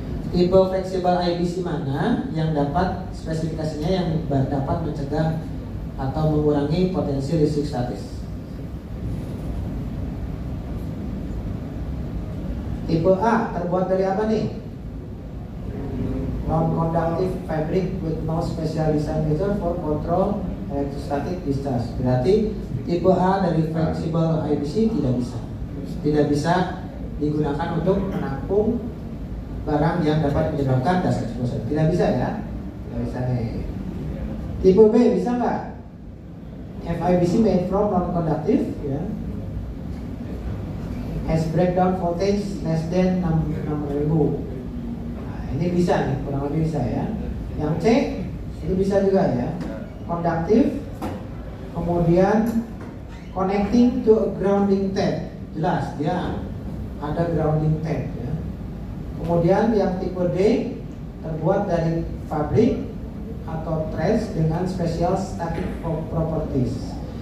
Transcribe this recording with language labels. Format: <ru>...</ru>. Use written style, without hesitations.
<id>Tipe fleksibel IBC mana yang dapat spesifikasinya yang dapat mencegah atau mengurangi potensi listrik statis? Tipe A terbuat dari apa nih?</id> <en>Non-conductive fabric with no special design measure for control electrostatic discharge.</en> <id>Berarti tipe A dari flexible IBC tidak bisa digunakan untuk menampung barang yang dapat menyebabkan dust explosion. Tidak bisa, ya? Tidak bisa nih. Tipe B bisa nggak?</id> <en>FIBC made from non-conductive, ya, has breakdown voltage less than 6.000.</en> <id>Ini bisa nih, kurang lebih bisa, ya. Yang C itu bisa juga, ya, konduktif, kemudian</id> <en>connecting to a grounding tab,</en> <id>jelas dia ada grounding tab, ya. Kemudian yang tipe D terbuat dari fabrik atau threads dengan</id> <en>special static properties.</en>